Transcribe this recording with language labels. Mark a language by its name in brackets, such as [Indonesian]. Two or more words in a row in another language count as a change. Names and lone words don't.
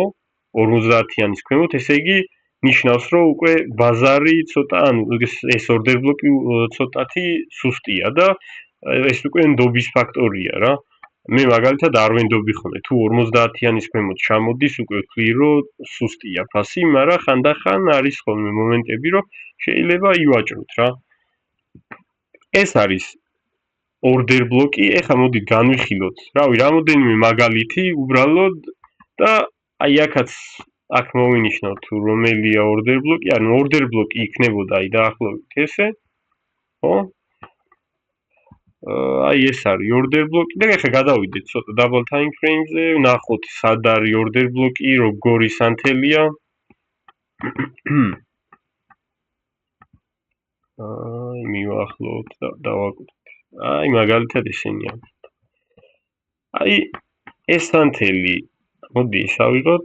[Georgian] 50-იანის ქვემოთ, ესე იგი ნიშნავს, რომ უკვე ბაზარი ცოტა, ანუ ეს [English] order block [Georgian] ცოტათი სუსტია და ეს უკვე ნდობის ფაქტორია რა. მე მაგალითად არ ვენდობი ხოლმე, თუ 50-იანის ქვემოთ ჩამოდის, უკვე ვთვლი, რომ სუსტია ფასი, მაგრამ ხანდახან არის ხოლმე მომენტები, რომ შეიძლება ივაჭროთ რა. ეს არის [English] order block- [Georgian] ი, ეხლა მოდით განვიხილოთ, რავი, რამოდენიმე მაგალითი უბრალოდ და აი აქაც აქ მოვინიშნოთ თუ რომელია [English] order block- [Georgian] ი, ანუ [English] order block- [Georgian] ი იქნებოდა აი დაახლოებით ესე, ხო? აი ეს არის [English] order block- [Georgian] ი და ეხლა გადავიდეთ ცოტა [English] double time frame- [Georgian] ზე, ვნახოთ სად არის [English] order block- [Georgian] ი, როგორი სანთელია. აი მივახლოთ და დავაკვირდით. აი მაგალითად ესენია. აი ეს სანთელი მოდი ისავიღოთ.